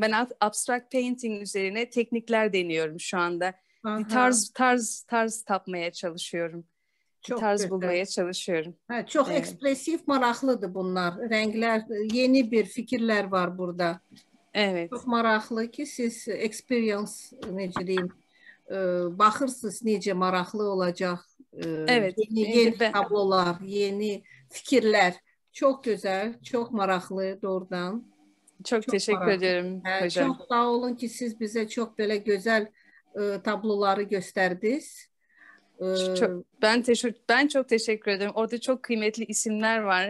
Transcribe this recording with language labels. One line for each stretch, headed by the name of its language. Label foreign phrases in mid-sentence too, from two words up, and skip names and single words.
Turkish: Ben
English: abstract painting
Turkish: üzerine teknikler deniyorum şu anda. Bir tarz tapmaya çalışıyorum. Çok tarz güzel. Bulmaya çalışıyorum. Çok ekspresif, maraklıdır bunlar. Renkler, yeni bir fikirler var burada. Evet. Çok maraklı ki siz experience, necə deyim, baxırsınız necə maraqlı olacaq. Evet. Yeni tablolar, yeni fikirler. Çok güzel, çok maraklı doğrudan. Çok teşekkür ederim hocam. Çok sağ olun ki siz bize çok böyle güzel tabloları gösterdiniz. Ben çok teşekkür ederim. Orada çok kıymetli isimler var.